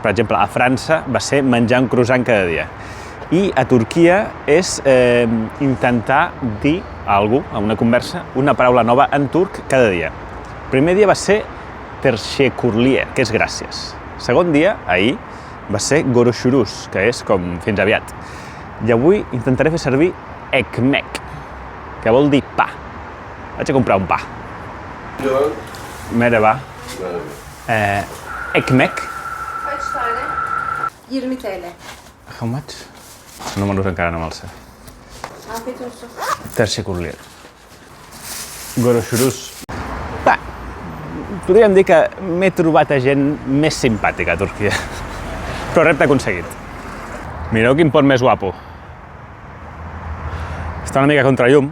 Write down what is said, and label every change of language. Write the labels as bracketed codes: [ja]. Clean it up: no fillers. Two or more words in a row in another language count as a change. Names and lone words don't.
[ca] Per exemple, a França va ser menjar un croissant cada dia. I a Turquia és intentar dir a algú, a una conversa, una paraula nova en turc cada dia. El primer dia va ser teşekkürler, que és gràcies. El segon dia, ahir, va ser görüşürüz, que és com fins aviat. I avui intentaré fer servir ekmek, que vol dir pa. Vaig a comprar un pa. [tr] Merhaba. Ekmek. Kaç tane? 20 TL. [en] How much? [ca] Números encara no me'ls sé. [tr] Afiyet olsun. Teşekkürler. Görüşürüz. [ca] Podríem dir que m'he trobat a gent més simpàtica a Turquia. Però repte aconseguit. Mireu quin pont més guapo. Està una mica contra llum.